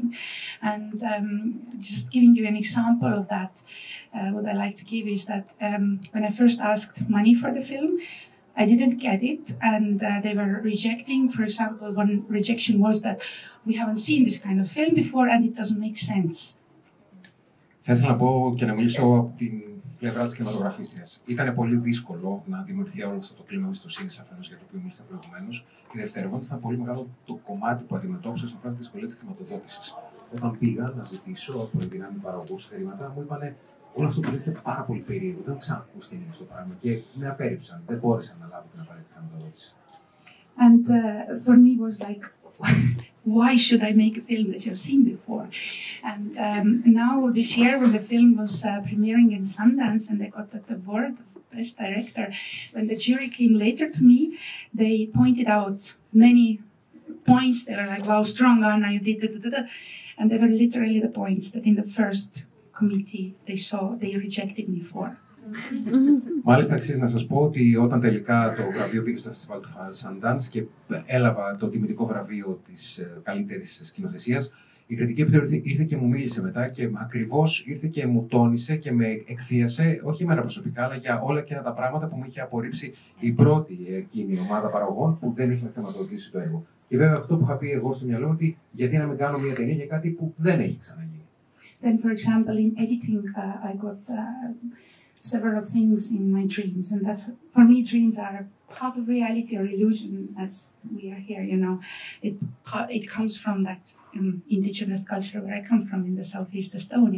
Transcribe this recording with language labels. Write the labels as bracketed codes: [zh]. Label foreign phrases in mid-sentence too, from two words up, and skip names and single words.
[en] And just giving you an example of that, what I like to give is that when I first asked money for the film, I didn't get it, and they were rejecting. For example, one rejection was that we haven't seen this kind of film before and it doesn't make sense. [el] Θα ήθελα να πω και να μιλήσω από την πλευρά της κινηματογραφίστριας. Ήταν πολύ δύσκολο να δημιουργηθεί όλο αυτό το κλίμα εμπιστοσύνης αφενός, για το οποίο μίλησα προηγουμένως. Και δευτερευόντως, ήταν πολύ μεγάλο το κομμάτι που αντιμετώπισα σε αυτή τη δυσκολία της χρηματοδότησης. Όταν πήγα να ζητήσω από ενδυνάμει παραγωγούς χρήματα, μου είπανε όλο αυτό που λέτε πάρα πολύ περίεργο. Δεν έχω ξανακούσει τι είναι αυτό το πράγμα και με απέρριψαν. Δεν μπόρεσα να λάβω την απαραίτητη χρηματοδότηση. [en] And for me it was like, why should I make a film that you have seen before? And now this year when the film was premiering in Sundance and they got the award of Best Director, when the jury came later to me, they pointed out many points. They were like, wow, strong Anna, you did it. And they were literally the points that in the first committee they rejected me for. [el] Μάλιστα, αξίζει να σας πω ότι όταν τελικά το βραβείο πήγε στο φεστιβάλ του Sundance και έλαβα το τιμητικό βραβείο της καλύτερης σκηνοθεσίας, η κριτική επιτροπή ήρθε και μου μίλησε μετά και ακριβώς ήρθε και μου τόνισε και με εκθίασε, όχι εμένα προσωπικά, αλλά για όλα και τα πράγματα που μου είχε απορρίψει η πρώτη εκείνη ομάδα παραγωγών που δεν είχε χρηματοδοτήσει το έργο. Και βέβαια αυτό που είχα πει εγώ στο μυαλό μου, ότι γιατί να μην κάνω μια ταινία για κάτι που δεν έχει ξαναγίνει. [en] Then, for example, in editing, I got several things in my dreams, and that's, for me, dreams are part of reality or illusion, as we are here, you know. It comes from that indigenous culture where I come from in the southeast Estonia.